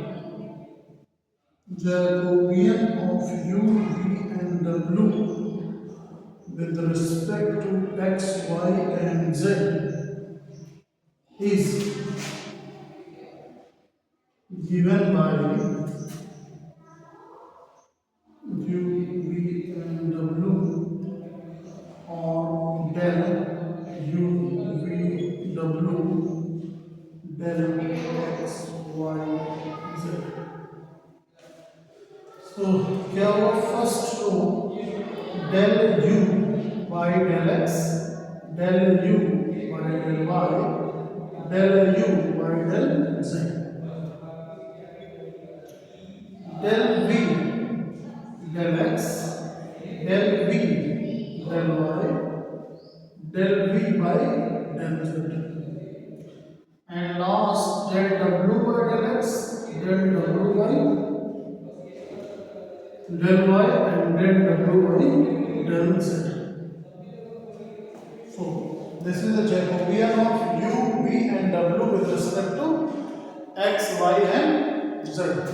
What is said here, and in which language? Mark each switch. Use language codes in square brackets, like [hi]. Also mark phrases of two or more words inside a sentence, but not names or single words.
[en] Jacobian of u, v and w with respect to x, y, and z is given by u, v, and w, or del u, v, w, del x, y, z. So [hi] क्या हुआ [en] first row del u by del x, del u by del y, del u by del z, del v del x, del v del y, del v by del z, and last del w by del x, del w by del y, and del w by del z. So this is the Jacobian of u, v, and w with respect to x, y, and z.